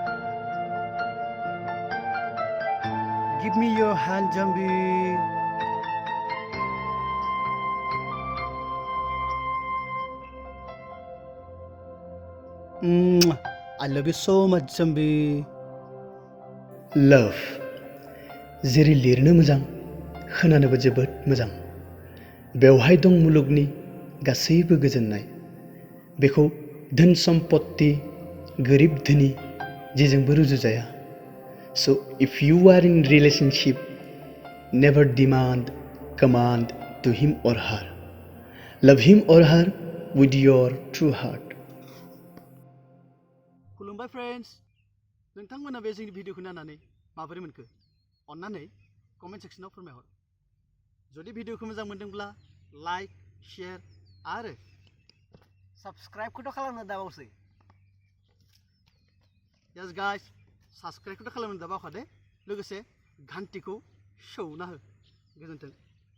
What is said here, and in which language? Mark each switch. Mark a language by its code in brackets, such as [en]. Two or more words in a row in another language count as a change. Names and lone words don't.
[en] Give me your hand, Jambi. I love you so much, Jambi. Love. [brx] जेरै लिरनो मोजां खोनानोबो जोबोद मोजां बेवहाय दं मुलुगनि गासैबो गोजोननाय बेखौ धोन सम्पत्ति गोरिब धोनि जेजोंबो रुजुजाया [en] So if you are in relationship never command to him or her love him or her with your true heart [brx] खुलुमबाय फ्रेन्ड्स नोंथांमोना बे जोंनि भिडिअखौ नायनानै माबोरै मोनखो अन्नानै कमेन्ट सेक्सनाव फोरमायहर जुदि भिडिअखौ मोजां मोनदोंब्ला [en] like share [brx] आरो साबस्क्राइबखौथ' खालामनो दाबावसै [en] Yes guys [brx] साबस्क्राइबखौथ' खालामनो दाबावखादे लोगोसे घन्टिखौ सौना हो गोजोन्थों